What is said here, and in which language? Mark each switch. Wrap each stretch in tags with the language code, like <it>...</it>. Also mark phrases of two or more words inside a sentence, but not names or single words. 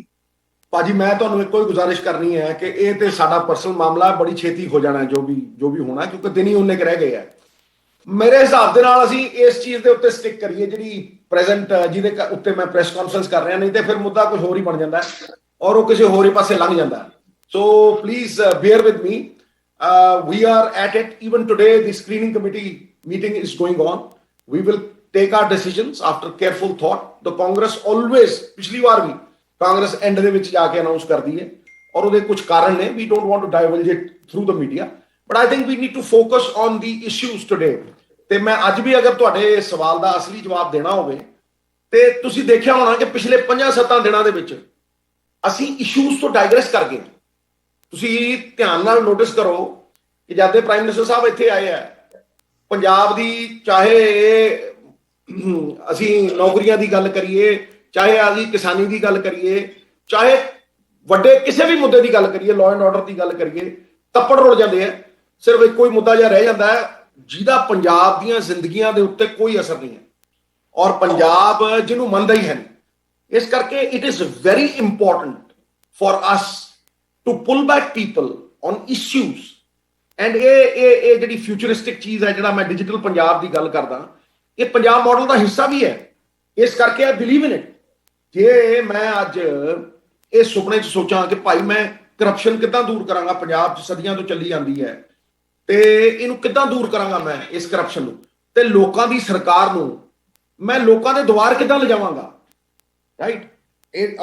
<pa>ਭਾਜੀ ਮੈਂ ਤੁਹਾਨੂੰ ਇੱਕੋ ਹੀ ਗੁਜ਼ਾਰਿਸ਼ ਕਰਨੀ ਹੈ ਕਿ ਇਹ ਤੇ ਸਾਡਾ ਪਰਸਨਲ ਮਾਮਲਾ ਬੜੀ ਛੇਤੀ ਹੋ ਜਾਣਾ ਜੋ ਵੀ ਹੋਣਾ, ਕਿਉਂਕਿ ਦਿਨ ਹੀ ਉਹਨੇ ਰਹਿ ਗਏ ਆ। ਮੇਰੇ ਹਿਸਾਬ ਦੇ ਨਾਲ ਅਸੀਂ ਇਸ ਚੀਜ਼ ਦੇ ਉੱਤੇ ਸਟਿਕ ਕਰੀਏ ਜਿਹੜੀ ਪ੍ਰੈਜ਼ੈਂਟ ਜਿਹਦੇ ਉੱਤੇ ਮੈਂ</pa> <en>press conference</en> <pa>ਕਰ ਰਿਹਾ, ਨਹੀਂ ਤੇ ਫਿਰ ਮੁੱਦਾ ਕੁਝ ਹੋਰ ਹੀ ਬਣ ਜਾਂਦਾ ਔਰ ਉਹ ਕਿਸੇ ਹੋਰ ਹੀ ਪਾਸੇ ਲੰਘ ਜਾਂਦਾ।</pa> <en>so please bear with me, we are at it. Even today the screening committee meeting is going on. We will take our decisions after careful thought. The Congress always,</en> <hi>पिछली बार भी कांग्रेस</hi> <pa>एंड ਦੇ ਵਿੱਚ ਜਾ ਕੇ ਅਨਾਉਂਸ ਕਰਦੀ ਹੈ ਔਰ ਉਹਦੇ ਕੁਝ ਕਾਰਨ ਨੇ।</pa> <en>We don't want to divulge it through the media, but I think we need to focus on the issues today.</en> <pa>ਤੇ ਮੈਂ ਅੱਜ ਵੀ ਅਗਰ ਤੁਹਾਡੇ ਸਵਾਲ ਦਾ ਅਸਲੀ ਜਵਾਬ ਦੇਣਾ ਹੋਵੇ ਤੇ ਤੁਸੀਂ ਦੇਖਿਆ ਹੋਣਾ ਕਿ ਪਿਛਲੇ 5-7 ਦਿਨਾਂ ਦੇ ਵਿੱਚ ਅਸੀਂ ਇਸ਼ੂਜ਼ ਤੋਂ ਡਾਈਗਰੈਸ ਕਰ ਗਏ। ਤੁਸੀਂ ਧਿਆਨ ਨਾਲ ਨੋਟਿਸ ਕਰੋ ਕਿ ਜਦ ਦੇ</pa> <en>prime minister</en> <pa>ਸਾਹਿਬ ਇੱਥੇ ਆਏ ਆ, ਪੰਜਾਬ ਦੀ ਚਾਹੇ ਅਸੀਂ ਨੌਕਰੀਆਂ ਦੀ ਗੱਲ ਕਰੀਏ, ਚਾਹੇ ਅਸੀਂ ਕਿਸਾਨੀ ਦੀ ਗੱਲ ਕਰੀਏ, ਚਾਹੇ ਵੱਡੇ ਕਿਸੇ ਵੀ ਮੁੱਦੇ ਦੀ ਗੱਲ ਕਰੀਏ,</pa> <en>law and order</en> <pa>ਦੀ ਗੱਲ ਕਰੀਏ, ਤੱਪੜ ਰੁਲ ਜਾਂਦੇ ਆ। ਸਿਰਫ ਇੱਕੋ ਹੀ ਮੁੱਦਾ ਜਿਹਾ ਰਹਿ ਜਾਂਦਾ ਹੈ ਜਿਹਦਾ ਪੰਜਾਬ ਦੀਆਂ ਜ਼ਿੰਦਗੀਆਂ ਦੇ ਉੱਤੇ ਕੋਈ ਅਸਰ ਨਹੀਂ ਹੈ ਔਰ ਪੰਜਾਬ ਜਿਹਨੂੰ ਮੰਨਦਾ ਹੀ ਹੈ ਨਹੀਂ। ਇਸ ਕਰਕੇ</pa> <en>it is very important for us to pull back people on issues,</en> <pa>and ਇਹ ਜਿਹੜੀ ਫਿਊਚਰਿਸਟਿਕ ਚੀਜ਼ ਹੈ ਜਿਹੜਾ ਮੈਂ ਡਿਜੀਟਲ ਪੰਜਾਬ ਦੀ ਗੱਲ ਕਰਦਾ, ਇਹ ਪੰਜਾਬ ਮਾਡਲ ਦਾ ਹਿੱਸਾ ਵੀ ਹੈ। ਇਸ ਕਰਕੇ</pa> <en>I believe in it.</en> <pa>ਜੇ ਮੈਂ ਅੱਜ ਇਹ ਸੁਪਨੇ 'ਚ ਸੋਚਾਂ ਕਿ ਭਾਈ ਮੈਂ ਕਰਪਸ਼ਨ ਕਿੱਦਾਂ ਦੂਰ ਕਰਾਂਗਾ, ਪੰਜਾਬ 'ਚ ਸਦੀਆਂ ਤੋਂ ਚੱਲੀ ਜਾਂਦੀ ਹੈ, ਤੇ ਇਹਨੂੰ ਕਿੱਦਾਂ ਦੂਰ ਕਰਾਂਗਾ ਮੈਂ ਇਸ ਕਰਪਸ਼ਨ ਨੂੰ, ਤੇ ਲੋਕਾਂ ਦੀ ਸਰਕਾਰ ਨੂੰ ਮੈਂ ਲੋਕਾਂ ਦੇ ਦੁਆਰ ਕਿੱਦਾਂ ਲਿਜਾਵਾਂਗਾ, ਰਾਈਟ।</pa>